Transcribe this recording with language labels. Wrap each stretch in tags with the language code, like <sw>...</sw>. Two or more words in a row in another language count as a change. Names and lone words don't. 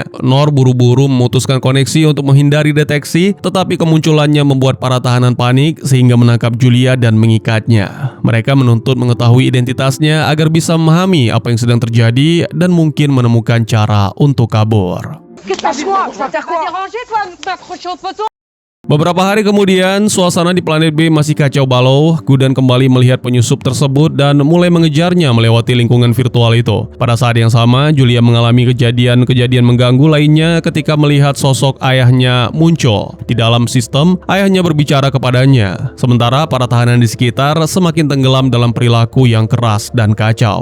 <id>Noor buru-buru memutuskan koneksi untuk menghindari deteksi, tetapi kemunculannya membuat para tahanan panik sehingga menangkap Julia dan mengikatnya. Mereka menuntut mengetahui identitasnya agar bisa memahami apa yang sedang terjadi dan mungkin menemukan cara untuk kabur.</id> <fr>Qu'est-ce que t'as quoi? T'as quoi dérangé, toi, de t'accrocher au poteau?</fr> <id>Beberapa hari kemudian, suasana di planet B masih kacau balau. Gudan kembali melihat penyusup tersebut dan mulai mengejarnya melewati lingkungan virtual itu. Pada saat yang sama, Julia mengalami kejadian-kejadian mengganggu lainnya ketika melihat sosok ayahnya muncul. Di dalam sistem, ayahnya berbicara kepadanya. Sementara para tahanan di sekitar semakin tenggelam dalam perilaku yang keras dan kacau.</id>